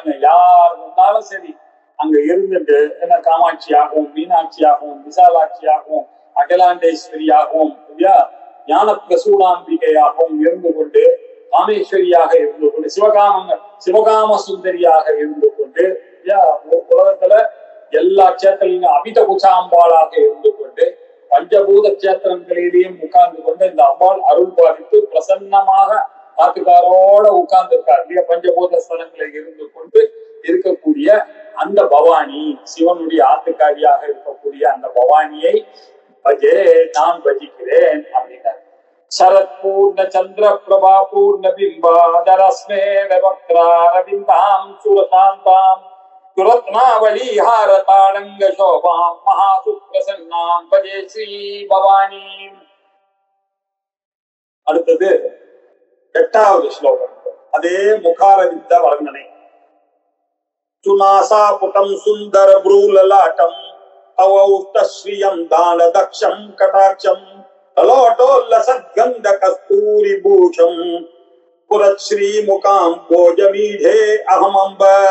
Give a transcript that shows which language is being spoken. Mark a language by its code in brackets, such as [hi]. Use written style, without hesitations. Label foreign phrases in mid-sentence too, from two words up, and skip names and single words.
[ta] யார் வந்தாலும் சரி அங்க இருந்துட்டு என்ன காமாட்சியாகவும் மீனாட்சியாகவும் விசாலாட்சியாகவும் அகிலாண்டேஸ்வரியாகவும் ஞான பிரசூடாம்பிகையாகவும் இருந்து கொண்டு, காமேஸ்வரியாக இருந்து கொண்டு, சிவகாம சுந்தரியாக இருந்து கொண்டு, உலகத்துல எல்லா சேத்திரங்களும் அபித குச்சாம்பாளாக இருந்து கொண்டு, பஞ்சபூத சேத்திரங்களிலேயும் உட்கார்ந்து கொண்டு இந்த அம்பாள் அருள் பாலித்து பிரசன்னமாக ஆத்துக்காரோட உட்கார்ந்து இருக்கார். இல்லையா? பஞ்சபூத ஸ்தலங்களில் இருந்து கொண்டு இருக்கக்கூடிய அந்த பவானி, சிவனுடைய ஆத்துக்காரியாக இருக்கக்கூடிய அந்த பவானியை பஜே நான் பஜிக்கிறேன் அப்படின்னாரு. [sa] शरत्पूर्ण चंद्र प्रभा पूर्ण बिंबादरस्मे वक्त्रारविंदां सुरशांतां सुरत्नावली हारताड़ंग शोभां महासुप्रसन्नां भजे श्री भवानी. [ta] அடுத்தது 8வது ஸ்லோகம். அதே முகாரவிந்த வர்ணனை. [sa] सुनासा पुटं सुन्दर भ्रूललाटं अवौष्ठश्रियं दान दक्षं कटाक्षं ललोट्टोल्लसत्गन्ध कस्तूरी भूषं पुरश्री मुखाम् भोजमीडे अहमम्ब.